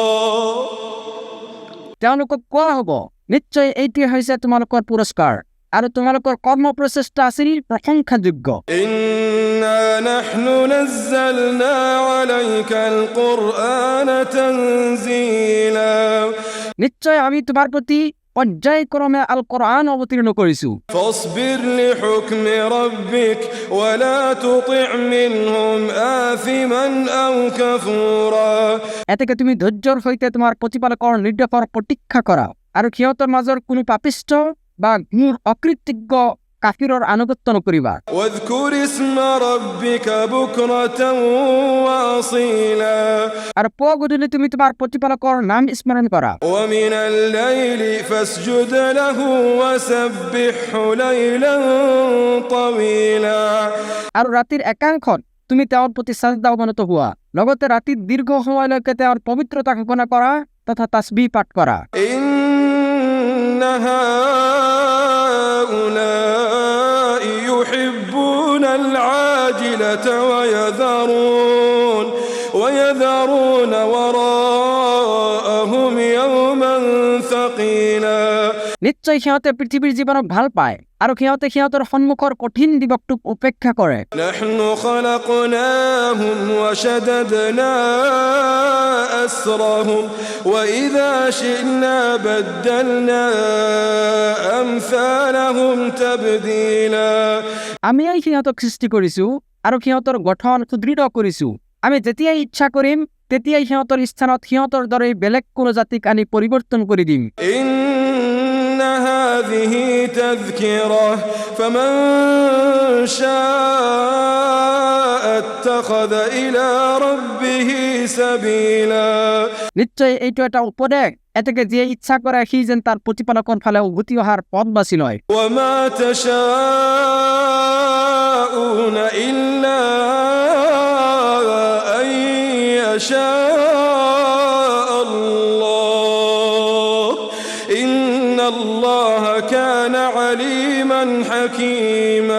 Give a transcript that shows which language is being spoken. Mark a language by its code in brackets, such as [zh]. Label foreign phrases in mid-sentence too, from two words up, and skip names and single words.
[as] তেওঁলোকক কোৱা হ'ব নিশ্চয় এইটোৱে হৈছে তোমালোকৰ পুৰস্কাৰ আৰু তোমালোকৰ কৰ্ম প্ৰচেষ্টা আছিল প্ৰশংসাযোগ্য [ar] إنا نحن نزلنا عليك القرآن تنزيلا [as] নিশ্চয় আমি তোমাৰ প্ৰতি পৰ্যায়ক্ৰমে আল কোৰআন অৱতীৰ্ণ কৰিছো [ar] فاصبر لحكم ربك ولا تطع منهم آثما أو كفورا [as] এতেকে তুমি ধৈৰ্যৰ সৈতে তোমাৰ প্ৰতিপালকৰ নিৰ্দেশৰ প্ৰতীক্ষা কৰা আৰু সিহঁতৰ মাজৰ কোনো পাপিষ্ঠ বা ঘোৰ অকৃতজ্ঞ কাফিৰৰ আনুগত্য নকৰিবা [ar] واذكر اسم ربك بكرة وأصيلا [as] আৰু পুৱা গধূলি তুমি তোমাৰ প্ৰতিপালকৰ নাম স্মৰণ কৰা [ar] ومن الليل فاسجد له وسبحه ليلا طويلا [as] আৰু ৰাতিৰ একাংশত তুমি তেওঁৰ প্ৰতি সাজদা অৱনত হোৱা লগতে ৰাতিৰ দীৰ্ঘ সময়লৈকে তেওঁৰ পবিত্ৰতা ঘোষণা কৰা তথা তাসবিহ পাঠ কৰা [ar] إن هؤلاء يحبون العاجلة ويذرون وراءهم يوما ثقيلا [as] নিশ্চয় সিহঁতে পৃথিৱীৰ জীৱনক ভাল পায় আৰু সিহঁতে সিহঁতৰ সন্মুখৰ কঠিন দিৱসটোক উপেক্ষা কৰে [ar] نحن خلقناهم وشددنا أسرهم وإذا شئنا بدلنا أمثالهم تبديلا [as] আমিয়েই সিহঁতক সৃষ্টি কৰিছো আৰু সিহঁতৰ গঠন সুদৃঢ় কৰিছো আমি যেতিয়াই ইচ্ছা কৰিম তেতিয়াই সিহঁতৰ স্থানত সিহঁতৰ দৰে বেলেগ কোনো জাতিক আনি পৰিৱৰ্তন কৰি দিম [ar] إن هذه تذكرة فمن شاء اتخذ إلى ربه سبيلا [as] নিশ্চয় এইটো এটা উপদেশ এতেকে যিয়ে ইচ্ছা কৰে সি যেন তাৰ প্ৰতিপালকৰ ফালে উভতি অহাৰ পথ বাছি লয় [ar] وما تشاءون إلا أن يشاء الله إن الله كان عليما حكيما